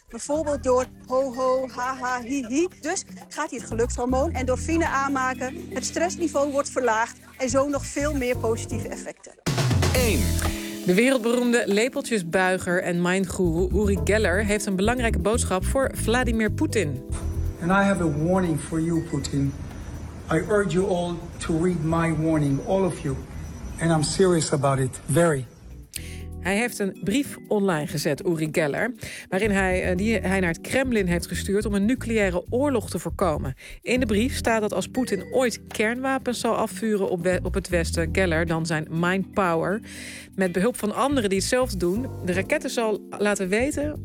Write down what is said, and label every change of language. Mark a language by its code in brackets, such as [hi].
[nl] Bijvoorbeeld door ho ho, ha ha, hi hi. Dus gaat hij het gelukshormoon endorfine aanmaken. Het stressniveau wordt verlaagd en zo nog veel meer positieve effecten. 1. De wereldberoemde lepeltjesbuiger en mindguru Uri Geller heeft een belangrijke boodschap voor Vladimir Poetin. [en] And I have a warning for you, Poetin. I urge you all to read my warning, all of you. And I'm serious about it, very. [nl] Hij heeft een brief online gezet, Uri Geller, waarin hij, die hij naar het Kremlin heeft gestuurd om een nucleaire oorlog te voorkomen. In de brief staat dat als Poetin ooit kernwapens zal afvuren op het Westen, Geller dan zijn mind power, met behulp van anderen die hetzelfde doen, de raketten zal laten weten.